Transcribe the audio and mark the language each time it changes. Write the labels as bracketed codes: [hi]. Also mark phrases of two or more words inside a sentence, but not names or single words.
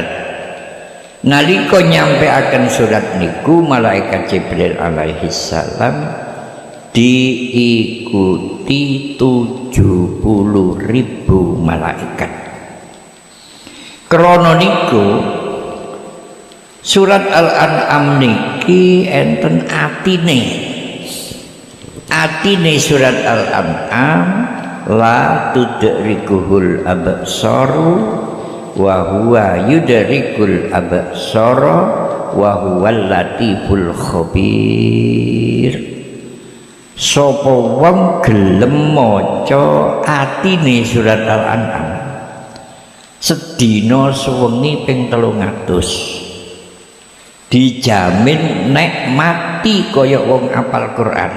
[jv] Nalika nyampeaken surat niku malaikat Jibril [ar] عليه السلام [jv] diikuti 70.000 malaikat. Krana niku surat Al-An'am niki enten atine. Atine surat Al-An'am [ar] لا تدركه الأبصار وهو يدرك الأبصار وهو اللطيف الخبير. [jv] Sapa wong gelem maca atine surat Al-An'am sedina sewengi ping 300 dijamin nek mati kaya wong apal Quran.